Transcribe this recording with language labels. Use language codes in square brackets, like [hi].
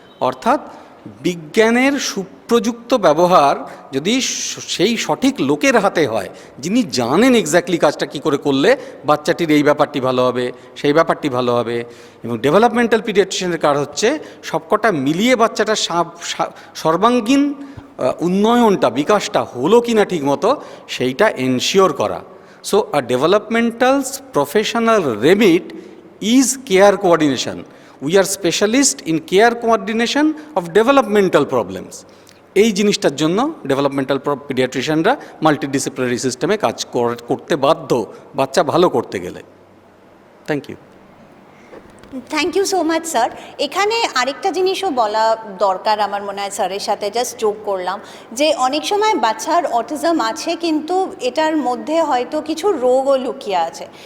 [bn] অর্থাৎ বিজ্ঞানের সুপ্রযুক্ত ব্যবহার যদি সেই সঠিক লোকের হাতে হয়, যিনি জানেন এক্স্যাক্টলি কাজটা কী করে করলে বাচ্চাটির এই ব্যাপারটি ভালো হবে, সেই ব্যাপারটি ভালো হবে। এবং ডেভেলপমেন্টাল পিডিয়াট্রিশিয়ানের কাজ হচ্ছে সবকটা মিলিয়ে বাচ্চাটার সর্বাঙ্গীন উন্নয়নটা, বিকাশটা হলো কি না ঠিক মতো সেইটা এনশিওর করা। [en] So a developmental professional remit is care coordination. We are specialists in care coordination of developmental problems. [bn] এই জিনিসটার জন্য ডেভেলপমেন্টাল পিডিয়াট্রিশিয়ানরা মাল্টিডিসিপ্লিনারি সিস্টেমে কাজ করতে বাধ্য, বাচ্চা ভালো করতে গেলে। [en] Thank you. Thank you so much sir. [bn] এখানে আরেকটা জিনিসও বলা দরকার আমার মনে হয়, স্যারের সাথে জাস্ট যোগ করলাম যে অনেক সময় বাচ্চার অটিজম আছে কিন্তু এটার মধ্যে হয়তো কিছু রোগও লুকিয়ে আছে।